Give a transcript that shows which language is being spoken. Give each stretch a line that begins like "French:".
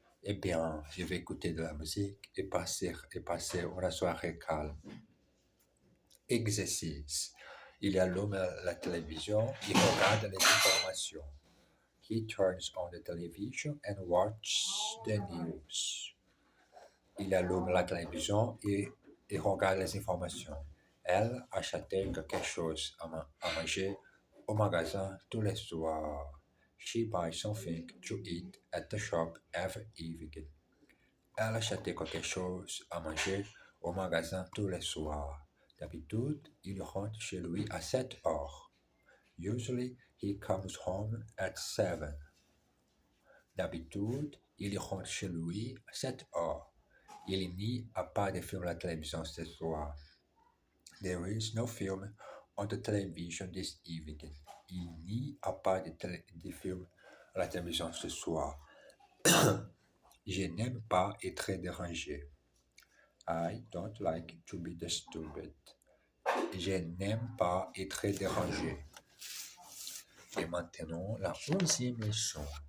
French: Eh bien, je vais écouter de la musique et passer une soirée calme. Exercice. Il allume la télévision et regarde les informations.
English: He turns on the television and watches the news.
French: Il allume la télévision et regarde les informations. Elle achetait quelque chose à manger au magasin tous les soirs.
English: She buys something to eat at the shop every evening.
French: Elle achetait quelque chose à manger au magasin tous les soirs. D'habitude, il rentre chez lui à 7 heures.
English: Usually, he comes home at 7.
French: D'habitude, il rentre chez lui à 7 heures. Il n'y a pas de film à la télévision ce soir.
English: There is no film on the television this evening.
French: Il n'y a pas de film à la télévision ce soir. Je n'aime pas être dérangé.
English: I don't like to be disturbed.
French: Je n'aime pas être dérangé. Et maintenant, la 11e leçon.